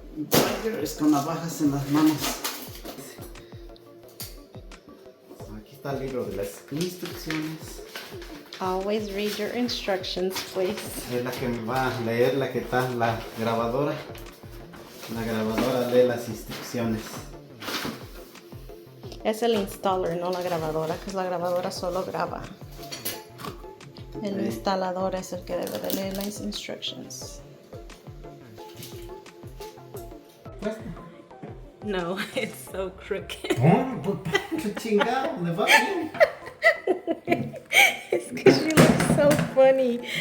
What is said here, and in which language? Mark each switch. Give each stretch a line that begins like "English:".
Spanish: Tigers con navajas en las manos. Aquí está el libro de las instrucciones.
English: Always read your instructions, please.
Spanish: Es la que me va a leer la que está en la grabadora. La grabadora lee las instrucciones. Es el installer, no la grabadora, que la grabadora solo graba. El instalador es el que debe de leer las instructions.
English: No, it's so crooked.
Spanish: Oh, qué chingado, ¿le va bien?
English: It's because she looks so funny.